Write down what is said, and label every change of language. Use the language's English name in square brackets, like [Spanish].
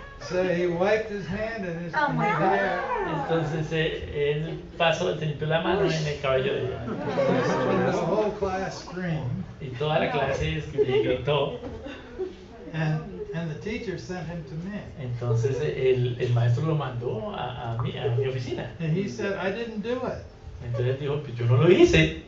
[English] So he wiped his hand in his hair. [Spanish] Entonces él pasó, se limpió la mano en el cabello de ella. [English] And the whole class screamed. [Spanish] Y toda la clase gritó. [English] And the teacher sent him to me. [Spanish] Entonces el maestro lo mandó a mi oficina. [English] And he said, I didn't do it. [Spanish] Entonces él dijo, pues yo no lo hice.